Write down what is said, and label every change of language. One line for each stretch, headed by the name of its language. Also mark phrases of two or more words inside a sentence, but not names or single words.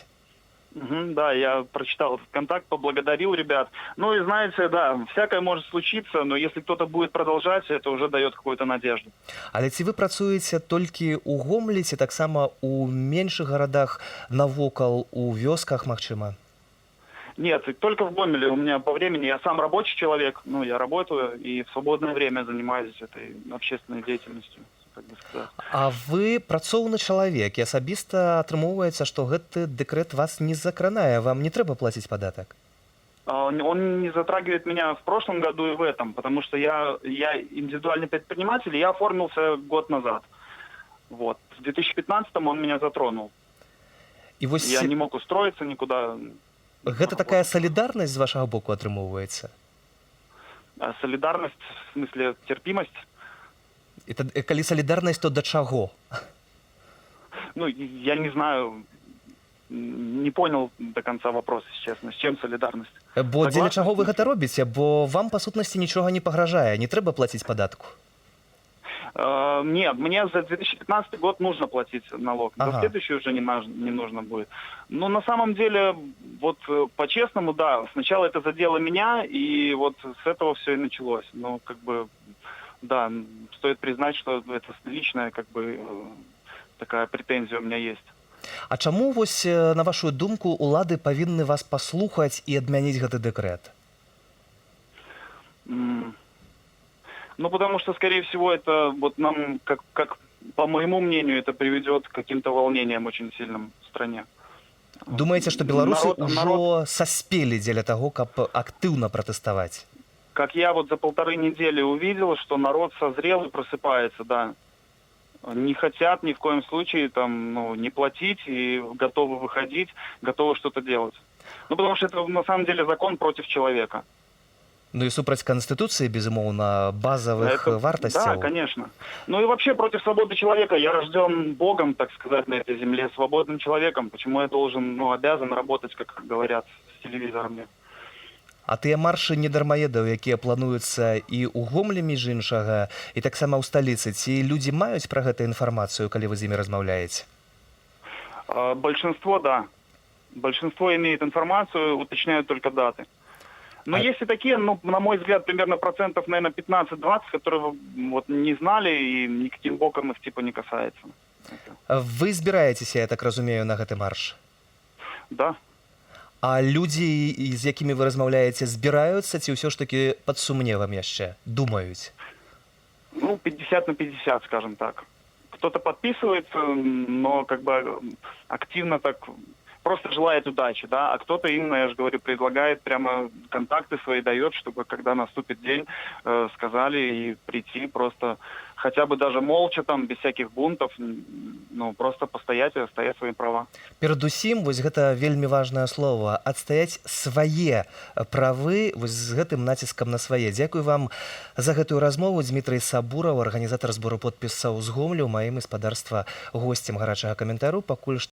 Russian: Да, я прочитал этот контакт, поблагодарил ребят. И знаете, да, всякое может случиться, но если кто-то будет продолжать, это уже дает какую-то надежду.
Belarusian: Але ці вы працуеце толькі ў Гомлі, ці таксама ў меншых гарадах навокал, у вёсках, магчыма?
Russian: Нет, только в Гомеле. У меня по времени, я сам рабочий человек, я работаю и в свободное время занимаюсь этой общественной деятельностью.
Belarusian: А вы працоўны чалавек, і асабіста атрымоўваецца, што гэты дэкрэт вас не закранае, вам не трэба плаціць падатак?
Russian: Он не затрагивает меня в прошлом году и в этом, потому что я индивидуальный предприниматель, и я оформился год назад. В 2015-м он меня затронул. Я не мог устроиться никуда.
Belarusian: Гэта такая салідарнасць з вашага боку атрымоўваецца?
Russian: Солидарность, в смысле терпимость.
Belarusian: Это калі салідарнасць, то да чаго?
Russian: Ну, я не знаю, не понял до конца вопрос, если честно. С чем солидарность?
Belarusian: Бо дзеля
Russian: Согласна
Belarusian: чаго з вы тым, гэта робіце? Бо вам, па сутнасці, нічога не пагражае, не трэба плаціць падатку.
Russian: Нет, мне за 2015 год нужно платить налог. Ага. За следующий уже не нужно будет. Но на самом деле, вот по-честному, да, сначала это задело меня, и вот с этого все и началось. Но как бы, да, стоит признать, что это личная, как бы, такая претензия у меня есть.
Belarusian: А чаму, вось, на вашу думку, улады павінны вас паслухаць і адмяніць гэты дэкрэт?
Russian: Ну, потому что, скорее всего, это вот нам, как по моему мнению, это приведет к каким-то волнениям очень сильным в стране.
Belarusian: Думаеце, што беларусы
Russian: Народ-
Belarusian: ўжо саспелі дзеля таго, каб актыўна пратэставаць?
Russian: Как я вот за 1,5 недели увидел, что народ созрел и просыпается, да. Не хотят ни в коем случае там, ну, не платить и готовы выходить, готовы что-то делать. Ну, потому что это на самом деле закон против человека.
Belarusian: Ну і супраць Канстытуцыі, безумоўна, базавых
Russian: Это-
Belarusian: вартасцяў.
Russian: Да, конечно. Ну и вообще против свободы человека. Я рожден Богом, так сказать, на этой земле, свободным человеком. Почему я должен, ну, обязан работать, как говорят, с телевизорами?
Belarusian: А тыя маршы недармаедаў, якія плануюцца і ў Гомлі, між іншага, і таксама ў сталіцы, ці людзі маюць пра гэта інфармацыю, калі вы з імі размаўляеце?
Russian: Большинство, да. Большинство имеет информацию, уточняют только даты. Но А- есть и такие, ну, на мой взгляд, примерно процентов, наверное, 15-20, которые вот не знали и никаким боком их типа не касается.
Belarusian: Вы збіраецеся, я так разумею, на гэты марш?
Russian: Да. А людзі, з якімі вы размаўляеце, збіраюцца ці ўсё ж такі пад сумневам яшчэ думаюць? Ну, 50 на 50, скажем так. Кто-то подписывается, но как бы активно так просто желает удачи, да, а кто-то именно, я же говорю, предлагает прямо контакты свои дает, чтобы когда наступит день, сказали и прийти просто хотя бы даже молча там, без всяких бунтов, ну, просто постоять и отстоять свои права.
Belarusian: Перадусім, вось гэта вельмі важнае слово, адстаяць свае правы вось з гэтым націскам на свае. Дзякуй вам за гэтую размову. Дмітрый Сабураў, арганізатар збору подпісаў з Гомлю, маім гаспадарства госцем гарачага каментару. Пакуль што